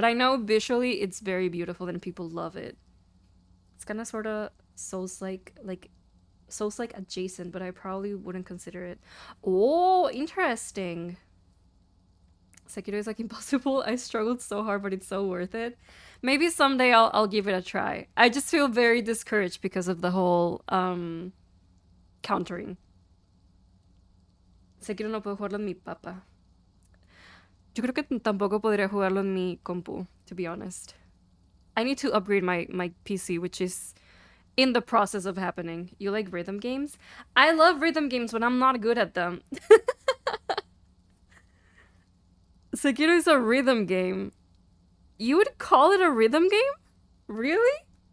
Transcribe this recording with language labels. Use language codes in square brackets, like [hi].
[en] But I know visually it's very beautiful and people love it. It's kind of sort of Souls-like adjacent, but I probably wouldn't consider it. Oh, interesting. Sekiro is like impossible. I struggled so hard, but it's so worth it. Maybe someday I'll give it a try. I just feel very discouraged because of the whole countering. [es] Sekiro no puedo jugarlo en mi papa. Yo creo que tampoco podría jugarlo en mi compu, [en] to be honest. I need to upgrade my PC, which is in the process of happening. You like rhythm games? I love rhythm games when I'm not good at them. Sekiro is a rhythm game. You would call it a rhythm game? Really?